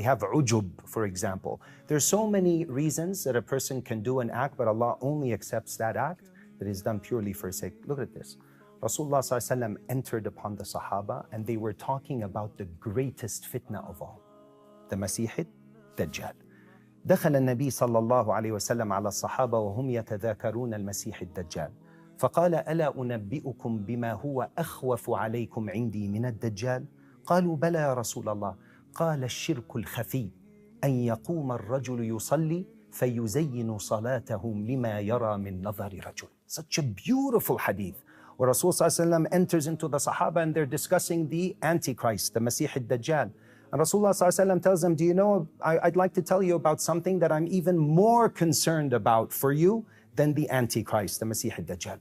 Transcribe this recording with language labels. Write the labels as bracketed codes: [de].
[en] They have ujub, for example. There's so many reasons that a person can do an act, but Allah only accepts that act that is done purely for sake. Look at this. Rasulullah ﷺ entered upon the Sahaba and they were talking about the greatest fitna of all, the Masih ad-Dajjal. [ar] دخل النبي صلى الله عليه وسلم على الصحابة وهم يتذاكرون المسيح الدجال فقال ألا أنبئكم بما هو أخوف عليكم عندي من الدجال قالوا بلى يا رسول الله قال الشرك الخفي أن يقوم الرجل يصلي فيزين صلاته لما يرى من نظر رجل. [en] Such a beautiful hadith where Rasulullah enters into the Sahaba and they're discussing the Antichrist, the Masih ad-Dajjal. And Rasulullah tells them, do you know, I'd like to tell you about something that I'm even more concerned about for you than the Antichrist, the Masih ad-Dajjal.